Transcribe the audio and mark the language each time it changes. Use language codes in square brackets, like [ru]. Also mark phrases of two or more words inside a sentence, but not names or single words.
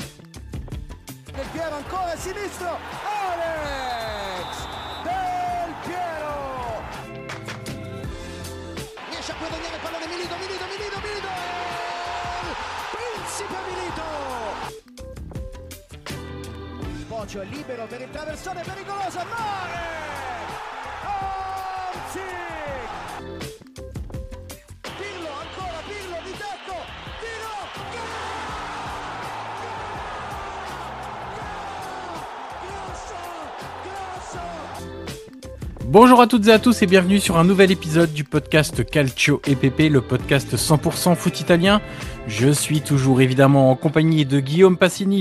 [it] Del Piero ancora a sinistro, Alex Del Piero riesce a guadagnare il pallone, Milito, Principe Milito, Bocio è libero per il traversone pericoloso, Mare, Pirlo ancora, Pirlo di tacco, tiro, [fr] Bonjour à toutes et à tous et bienvenue sur un nouvel épisode du podcast Calcio et Pepe, le podcast 100% foot italien. Je suis toujours évidemment en compagnie de Guillaume Passini.